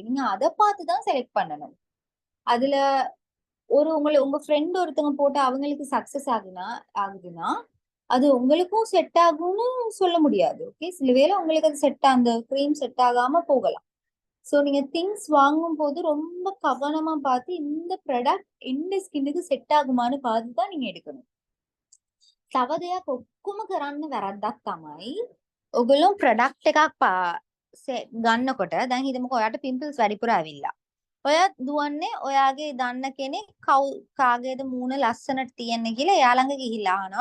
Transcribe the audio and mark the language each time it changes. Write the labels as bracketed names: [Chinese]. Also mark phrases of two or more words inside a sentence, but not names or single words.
[Tamil] நீங்க அதை பார்த்து தான் செலக்ட் பண்ணணும். அதுல உங்க ஃப்ரெண்ட் ஒருத்தவங்க போட்டு அவங்களுக்கு சக்சஸ் ஆகுதுன்னா அது உங்களுக்கும் செட் ஆகும்னு சொல்ல முடியாது. ஓகே சில வேளை உங்களுக்கு அது அந்த க்ரீம் செட் ஆகாம போகலாம். ஸோ நீங்க திங்ஸ் வாங்கும் போது ரொம்ப கவனமா பார்த்து இந்த ப்ராடக்ட் எந்த ஸ்கின்னுக்கு செட் ஆகுமான்னு பார்த்து தான் நீங்க எடுக்கணும். [Sinhala] තව දෙයක් ඔක්කොම කරන්න වැරද්දක් තමයි ඔයගොල්ලෝ ප්‍රොඩක්ට් එකක් ගන්නකොට දැන් හිතමුකෝ ඔයාට පිම්පල්ස් වැඩිපුර ඇවිල්ලා. ඔයත් දුවන්නේ ඔයාගේ දන්න කෙනෙක් කාගේද මූණ ලස්සනට තියෙන්නේ කියලා එයා ළඟ ගිහිල්ලා අහනවා.